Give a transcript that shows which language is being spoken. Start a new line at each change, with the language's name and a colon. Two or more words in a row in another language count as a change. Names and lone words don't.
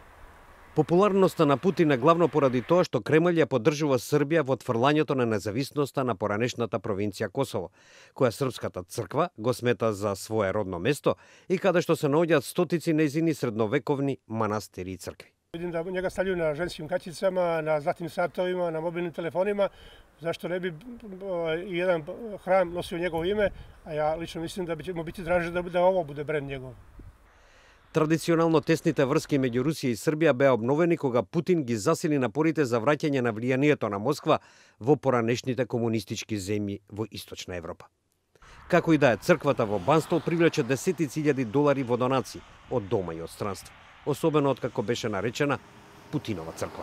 Macedonian: Популарноста на Путин е главно поради тоа што Кремљ ја поддржува Србија во отфрлањето на независноста на поранешната провинција Косово, која српската црква го смета за свое родно место и каде што се наоѓаат стотици нејзини средновековни манастири и цркви.
Serbian: Видим да njega stavljaju na ženskim kaćicama, na zlatnim satovima, na mobilnim telefonima. Zašto ne bi jedan hram nosio njegovo ime, a ja lično mislim da će mu biti draže da ovo bude brend njegov.
Macedonian: Традиционално тесните врски меѓу Русија и Србија беа обновени кога Путин ги засили напорите за враќање на влијанието на Москва во поранешните комунистички земји во Источна Европа. Како и да е, црквата во Банстол привлече десетици илјади долари во донации од дома и од странство, особено откако беше наречена Путинова црква.